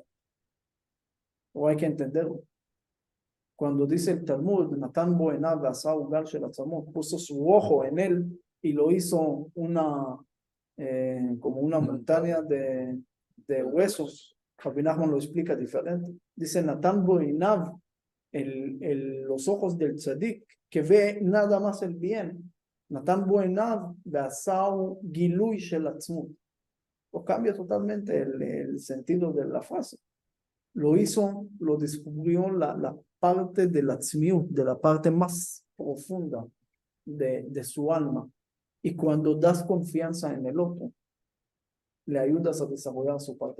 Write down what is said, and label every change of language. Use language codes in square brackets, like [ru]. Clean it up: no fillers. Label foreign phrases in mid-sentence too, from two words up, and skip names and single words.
[es] O hay que entenderlo. Cuando dice el Talmud, [he] נתן בו עיניו ועשהו גל של עצמות, [es] puso su ojo en él y lo hizo como una montaña de huesos. Rabbi Nachman lo explica diferente. Dice [he] נתן בו עיניו, [es] los ojos del tzadik, que ve nada más el bien, [he] נתן בו עיניו ועשהו גילוי של עצמות. [es] Lo cambia totalmente el sentido de la frase. Lo hizo, lo descubrió la parte de la tzmiut, de la parte más profunda de su alma. Y cuando das confianza en el otro, le ayudas a desarrollar su parte.